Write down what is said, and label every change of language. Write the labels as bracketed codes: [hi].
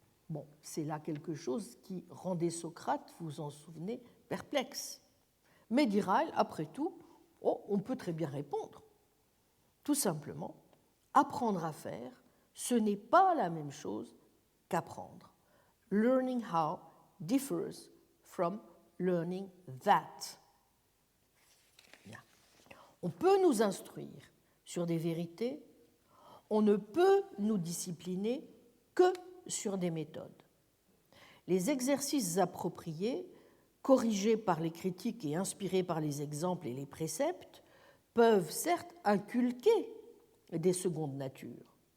[fr] Bon, c'est là quelque chose qui rendait Socrate, vous vous en souvenez, perplexe. Mais dit Ryle, après tout, on peut très bien répondre. Tout simplement, apprendre à faire, ce n'est pas la même chose qu'apprendre. [en] Learning how differs from learning that. [fr] Bien. On peut nous instruire sur des vérités, on ne peut nous discipliner que sur des méthodes. Les exercices appropriés, corrigés par les critiques et inspirés par les exemples et les préceptes, peuvent certes inculquer des secondes natures.